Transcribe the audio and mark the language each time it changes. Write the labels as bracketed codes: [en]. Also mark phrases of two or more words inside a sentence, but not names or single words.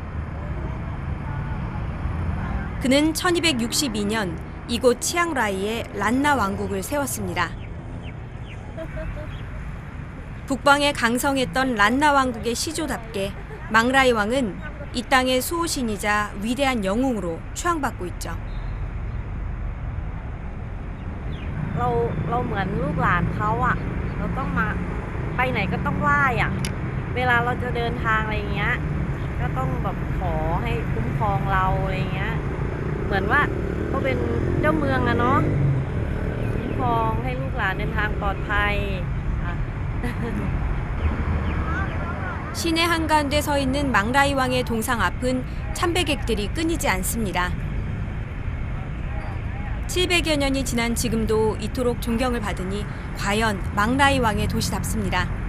[ko] 그는 1262년 이곳 치앙라이에 란나 왕국을 세웠습니다. 북방에 강성했던 란나 왕국의 시조답게 망라이 왕은 이 땅의 수호신이자 위대한 영웅으로 추앙받고 있죠. [th] เราเหมือนลูกหลานเขาอ่ะเราต้องมาไปไหนก็ต้องไหว้อ่ะเวลาเราจะเดินทางอะไรอย่างเงี้ยก็ต้องแบบขอให้คุ้มครองเราอะไรอย่างเงี้ยเหมือนว่าเขาเป็นเจ้าเมืองอะเนาะคุ้มครองให้ลูกหลานเดินทางปลอดภัย [ko] 시내 한가운데 서 있는 망라이 왕의 동상 앞은 참배객들이 끊이지 않습니다. 700여 년이 지난 지금도 이토록 존경을 받으니 과연 망라이 왕의 도시답습니다.